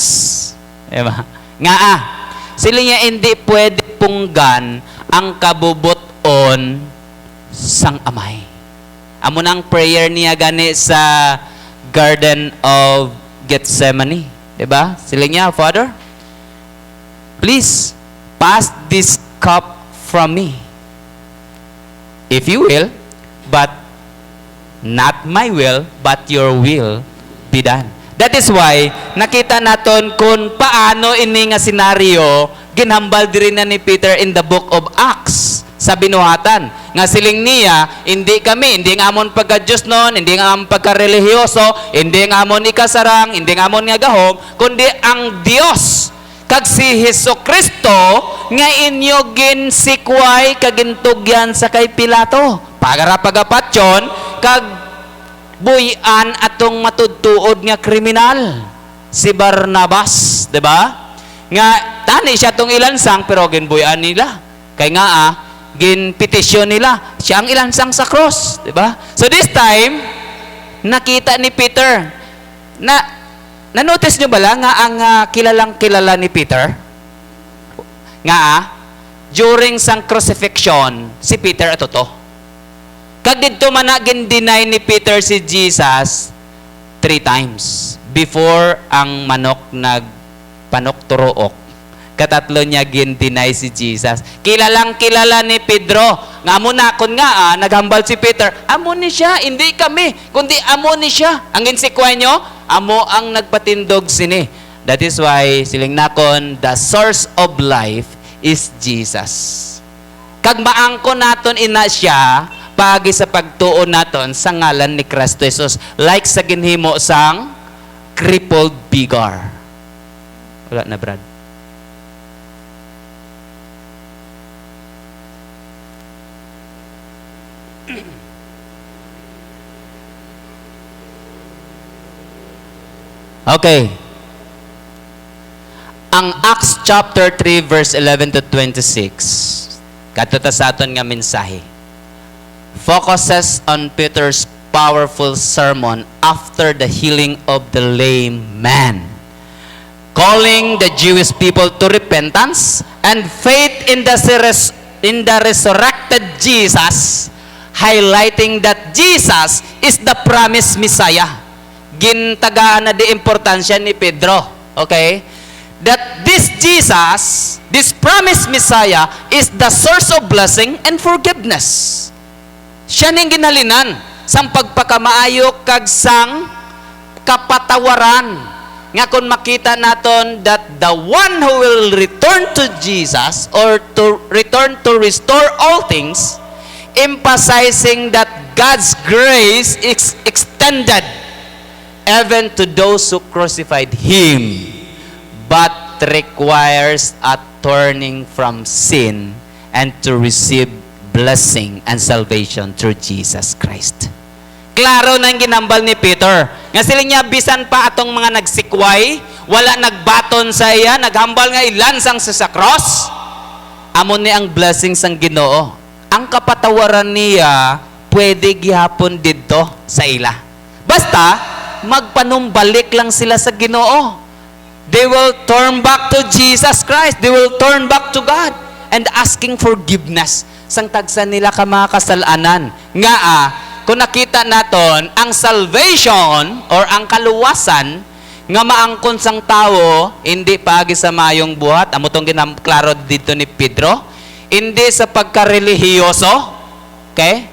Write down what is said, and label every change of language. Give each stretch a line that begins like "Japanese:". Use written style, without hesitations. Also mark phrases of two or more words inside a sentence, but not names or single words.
Hiligaynon: Diba? Nga siling niya hindi pwede punggan ang kabubuton sang amay. Amo nang prayer niya gani sa Garden of Gethsemane. Diba? Siling niya,
English: Father, please pass this cup from me. If you will, but not my will, but your will be done. That is why,
Hiligaynon: nakita naton kung paano ini nga senaryo, ginhambal din na ni Peter
English: in the book of Acts,
Hiligaynon: sa binuhatan. Nga siling niya, hindi nga amon pagka-Diyos noon, hindi nga amon pagka-religyoso, hindi nga amon ikasarang, hindi nga amon nga gahom, kundi ang Diyos, kag si Jesucristo, nga inyo ginsikway kagintugyan sa kay Pilato. Pagara pagapatyon, kag buyan atong matudtuod nga kriminal, si Barnabas, di ba? Nga, tani siya tong ilansang, pero ginbuyan nila. Kaya nga ginpetisyon nila, siya ang ilansang sa cross, di ba?
English: So this time,
Hiligaynon: nakita ni Peter, na-notice nyo ba lang nga ang kilalang kilala ni Peter? Nga during sang crucifixion, si Peter ato to. Kag dito man gin-deny ni Peter si Jesus
English: 3 times before
Hiligaynon: ang manok nagpanok turook. Katatlo niya gin-deny si Jesus. Kilalang kilala ni Pedro. Nga amo na kun nga naghambal si Peter, amo ni siya, hindi kami, kundi amo ni siya. Ang insikway nyo, amo ang nagpatindog sini.
English: That is why
Hiligaynon: siling nakon,
English: the source of life is Jesus.
Hiligaynon: Kag maangko naton ina siya pagi sa pagtuon naton sa ngalan ni Kristo Jesus, like sa ginhimo sang
English: crippled beggar.
Hiligaynon: Wala na, Brad. Okay. Ang Acts chapter 3 verse 11 to 26, katuta sa aton nga mensahe,
English: focuses on Peter's powerful sermon after the healing of the lame man, calling the Jewish people to repentance and faith in the resurrected Jesus, highlighting that Jesus is the promised Messiah.
Hiligaynon: Gintagaan na di importansya ni Pedro. Okay?
English: That this Jesus, this promised Messiah, is the source of blessing and forgiveness.
Hiligaynon: Siya ning ginhalinan sang pagpakamaayo kag sang kapatawaran. Nga kung makita naton
English: that the one who will return to Jesus or to return to restore all things, emphasizing that God's grace is extended even to those who crucified Him, but requires a turning from sin and to receive blessing and salvation through Jesus Christ.
Hiligaynon: Klaro nang ginambal ni Peter. Nga sila niya, bisan pa atong mga nagsikway, wala nagbaton sa iya, naghambal nga ilansang sa cross, amon ni ang blessing sang Ginoo. Ang kapatawaran niya, pwede gihapon dito sa ila. Basta, magpanumbalik lang sila sa Ginoo.
English: They will turn back to Jesus Christ. They will turn back to God and asking forgiveness
Hiligaynon: sang tagsa nila ka mga kasalanan. Nga kung nakita naton ang
English: salvation or
Hiligaynon: ang kaluwasan nga maangkon sang tao hindi paagi sa mayong buhat, amo tong ginamklaro dito ni Pedro, hindi sa pagkarelihiyoso, okay?